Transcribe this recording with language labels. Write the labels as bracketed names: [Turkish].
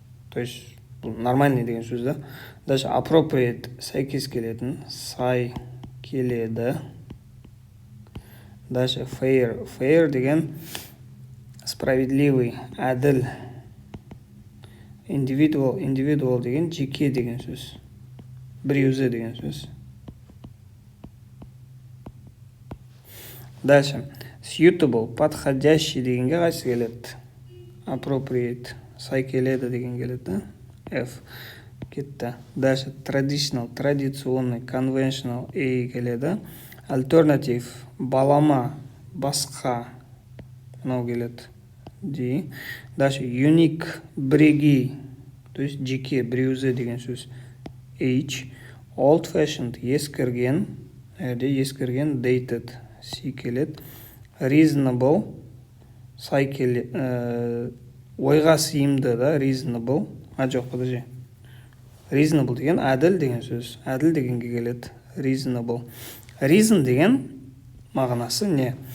[Russian] То есть нормальный [Kazakh] деген сөз, да? Дальше appropriate, сәйкес келетін, сай келеді. [Russian] Дальше fair. [Kazakh] Fair деген справедливый, әділ. [English] Individual. [Kazakh] Individual деген жеке деген сөз. Бір-өзі деген сөз. [Russian] Дальше [Kazakh] suitable, подходящий дегенге қайсы келеді? Appropriate, сай келеді деген келеді, да? F кетті. Дальше traditional, традиционный, conventional, A келеді. Alternative, балама, басқа, мынау келеді. [English] D. [Kazakh] Дальше unique, бірегей, то есть жеке, бір-өзі деген сөз. [English] H. [Kazakh] Old fashioned, ескірген, ескірген, dated, C келеді. Reasonable, сай келеді, ойға сыйымды, да, reasonable. [Russian] Жоқ, подожди. [Kazakh] Reasonable деген әділ деген сөз. Әділ дегенге келеді. Reasonable. Reason деген мағынасы не?